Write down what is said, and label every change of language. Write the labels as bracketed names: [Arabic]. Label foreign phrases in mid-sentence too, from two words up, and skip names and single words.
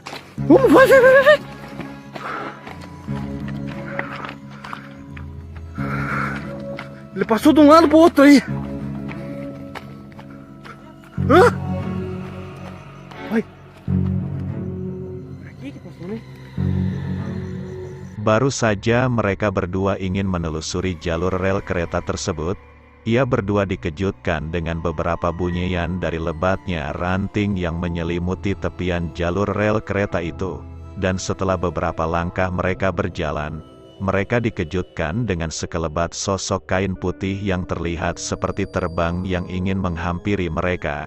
[Portuguese] Vamos, vai! Ele passou de um lado pro outro aí! Hã? Vai! Aqui que passou, né? [Indonesian] Baru saja mereka berdua ingin menelusuri jalur rel kereta tersebut, ia berdua dikejutkan dengan beberapa bunyian dari lebatnya ranting yang menyelimuti tepian jalur rel kereta itu. Dan setelah beberapa langkah mereka berjalan, mereka dikejutkan dengan sekelebat sosok kain putih yang terlihat seperti terbang yang ingin menghampiri mereka.